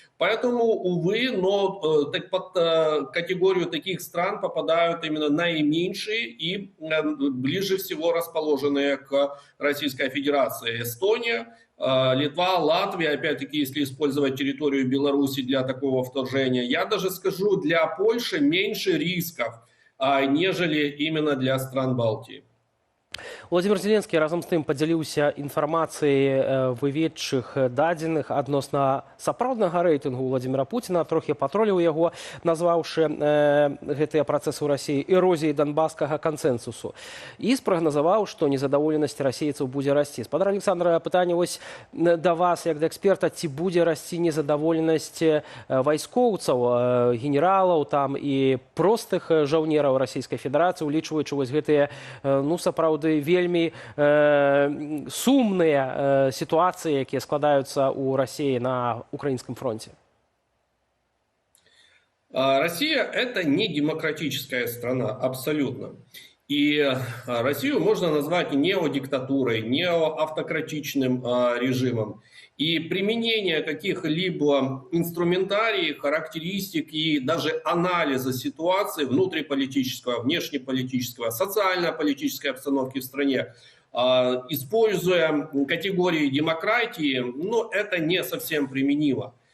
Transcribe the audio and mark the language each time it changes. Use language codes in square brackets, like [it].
[ru] Поэтому, увы, но под категорию таких стран попадают именно наименьшие и ближе всего расположенные к Российской Федерации. Эстония, Литва, Латвия, опять-таки, если использовать территорию Беларуси для такого вторжения. Я даже скажу, для Польши меньше рисков, нежели именно для стран Балтии. [be] Владимир Зеленскі разам з тым падзяліўся інфармацыяй выведчых дадзеных адносна сапраўднага рэйтынгу Владимира Путина. Трохі патроліў яго, назваўшы гэтыя працэсы ў Расіі эрозіяй донбасскага кансэнсусу. І спрагназаваў, што незадаволенасць расейцаў будзе расці. Спадар Александра, пытанне вось да вас, як да эксперта, ці будзе расці незадаволенасць вайскоўцаў, генералаў там і простых жаўнераў Расійскай Федэрацыі, улічваючы вось гэтыя, сапраўды, вельмі сумныя ситуации, якія складаюцца [ru] у России на украинском фронте? Россия – это не демократическая страна, абсолютно. И Россию можно назвать неодиктатурой, неоавтократичным режимом. И применение каких-либо инструментариев, характеристик и даже анализа ситуации внутриполитического, внешнеполитического, социально-политической обстановки в стране, используя категории демократии, это не совсем применимо.